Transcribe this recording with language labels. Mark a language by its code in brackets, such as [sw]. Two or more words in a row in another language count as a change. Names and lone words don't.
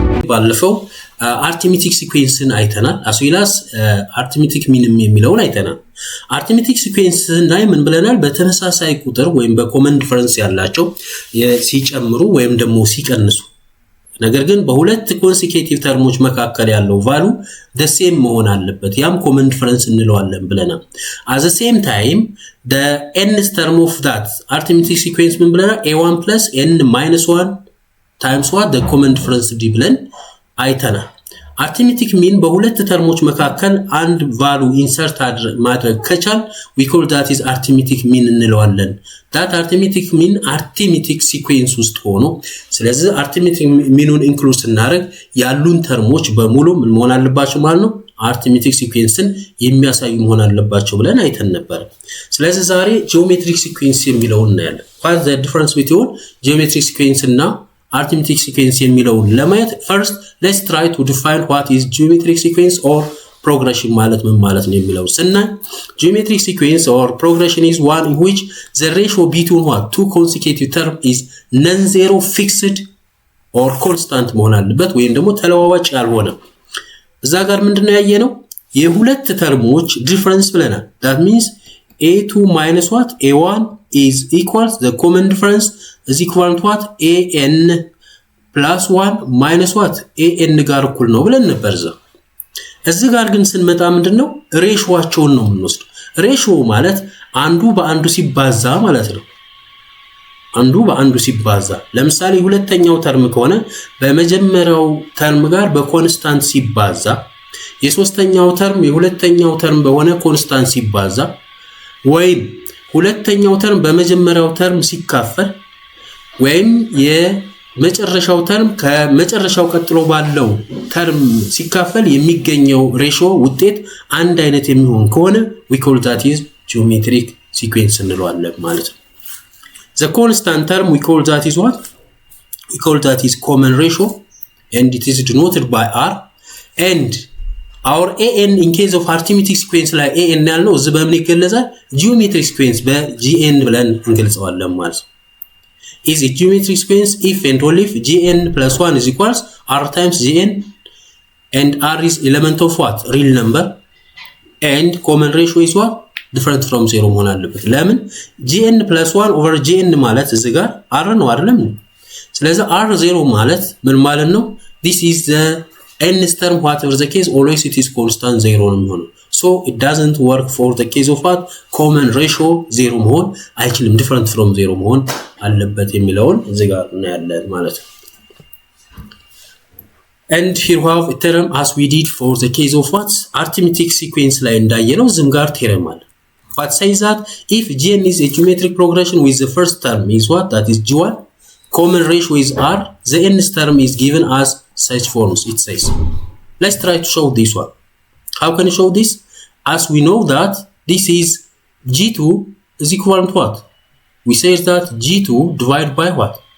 [am] ባለፈው [en] arithmetic sequence- [am] ን አይተናል [en] as well as arithmetic mean [am] የሚለውን አይተናል [en] arithmetic sequence [am] ላይ ምን ብለናል በተመሳሳይ ቁጥር ወይም በ [en] common difference [am] ያላቸው ሲጨምሩ ወይም ደግሞ ሲቀንሱ ነገር ግን በሁለት [en] consecutive terms [am] መካከል ያለው [en] value the same [am] መሆን አለበት ያም [en] common difference [am] እንለዋለን ብለናል [en] at the same time the nth term of that arithmetic sequence [am] ምን ብለናል [en] a1 plus n minus 1 times what the common difference d [am] ብለን አይተናል [en] arithmetic mean [am] በሁለት ተርሞች መካከል አንድ [en] value insert [am] ማድረግ ከቻል [en] we call that is arithmetic mean [am] እንለዋለን [en] that arithmetic mean arithmetic sequence [am] ውስጥ ሆኖ ስለዚህ [en] arithmetic mean- [am] ን include ስናደርግ ያሉን ተርሞች በሙሉ ምን መሆን አለባቸው ማለት ነው [en] arithmetic sequence- [am] ን የሚያሳዩ መሆን አለባቸው ብለን አይተን ነበር ስለዚህ ዛሬ [en] geometric sequence [am] የሚለውን እናያለን [en] what the difference between geometric sequence እና arithmetic sequence [am] የሚለውን ለማየት [en] first let's try to define what is geometric sequence or progression [am] ማለት ምን ማለት ነው የሚለው ስናይ [en] geometric sequence or progression is one in which the ratio between what two consecutive term is non-zero fixed or constant [am] መሆን አለበት ወይም ደግሞ ተለዋዋጭ ያልሆነ እዛ ጋር ምንድነው ያየነው የሁለት ተርሞች [en] difference ብለናል that means a2 minus what a1 is equals the common difference is equal to what an plus 1 minus what an [am] ጋር እኩል ነው ብለን ነበር እዚህ ጋር ግን ስንመጣ ምንድነው ሬሾዋቸውን ነው የምንወስደው ሬሾ ማለት አንዱ በአንዱ ሲባዛ ማለት ነው አንዱ በአንዱ ሲባዛ ለምሳሌ ሁለተኛው ተርም ከሆነ በመጀመሪያው ተርም ጋር በኮንስታንት ሲባዛ የሶስተኛው ተርም የሁለተኛው ተርም በሆነ ኮንስታንት ሲባዛ ወይም ሁለተኛው ተርም በመጀመሪያው ተርም ሲካፈል ወይም የመጨረሻው ተርም ከመጨረሻው ቀጥሎ ባለው ተርም ሲካፈል የሚገኘው ሬሾ ውጤት አንድ አይነት የሚሆን ከሆነ [en] we call that is geometric sequence [am] እንለዋለን ማለት [en] ነው the constant term we call that is what we call that is common ratio and it is denoted by r and our an in case of arithmetic sequence like an [am] ያልነው እዚህ በምን ይገለጻል [en] geometric sequence በgn [am] ብለን እንገልጸዋለን ማለት ነው [en] is a geometric sequence if and only if gn plus 1 is equals r times gn and r is element of what real number and common ratio is what different from 0 [am] መሆን አለበት ለምን [en] gn plus 1 over gn [am] ማለት እዚህ ጋር [en] r [am] ነው አይደለም ስለዚህ [en] r 0 [am] ማለት ምን ማለት ነው [en] this is the nth term whatever the case always it is constant 0 [am] ነው የሚሆነው [en] so it doesn't work for the case of what common ratio 0 [am] መሆን አይችልም [en] different from 0 [am] መሆን አለበት የሚለውን እዚህ ጋር እናያለን ማለት ነው [en] and here we have a theorem as we did for the case of what arithmetic sequence [am] ላይ እንዳየነው ዝም ጋር [en] theorem አለ what says that if gn is a geometric progression with the first term is what that is g1 common ratio is r the nth term is given as such forms it says let's try to show this one how can you show this as we know that this is g2 is equal to what we say that g2 divided by what